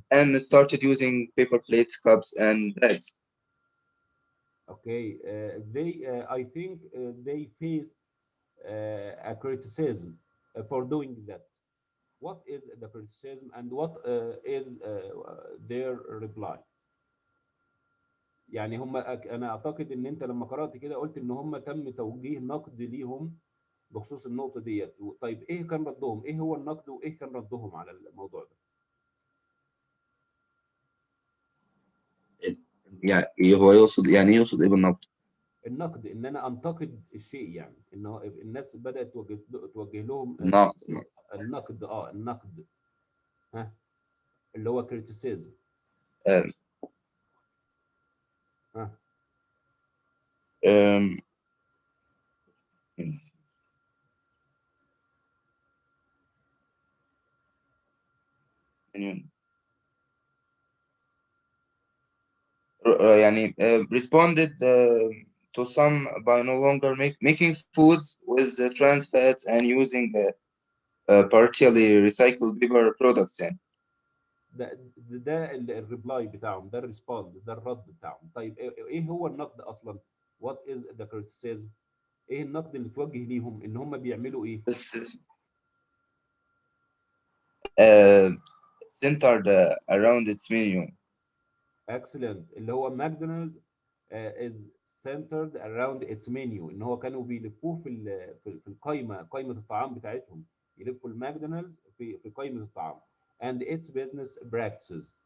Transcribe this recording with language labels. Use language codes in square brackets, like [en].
[en] and started using paper plates, cups, and bags. Okay. I think they faced a criticism for doing that. What is the criticism and what is their reply؟ [ar] يعني هم انا اعتقد ان انت لما قرأت كده قلت ان هم تم توجيه نقد ليهم بخصوص النقطة ديت. طيب ايه كان ردهم؟ ايه هو النقد وايه كان ردهم على الموضوع ده؟ يعني هو يقصد يعني يقصد ايه بالنبض؟ النقد ان انا انتقد الشيء، يعني ان الناس بدأت توجه لهم النقد. النقد. النقد. ها. اللي هو criticism. Um, ها. [en] um, يعني responded to some by no longer making foods with trans fats and using partially recycled paper products يعني. [ar] ده الريبلاي بتاعهم، ده الريسبوند، ده الرد بتاعهم. طيب ايه هو النقد اصلا؟ [en] What is the criticism؟ [ar] ايه النقد اللي توجه ليهم ان هم بيعملوا ايه؟ [en] This is uh, centered around its menu. Excellent. [ar] اللي هو ماكدونالدز [en] is centered around its menu، [ar] ان هو كانوا بيلفوه في القائمه، قائمه الطعام بتاعتهم، يلفوا الماكدونالدز في قائمه الطعام [en] and its business practices.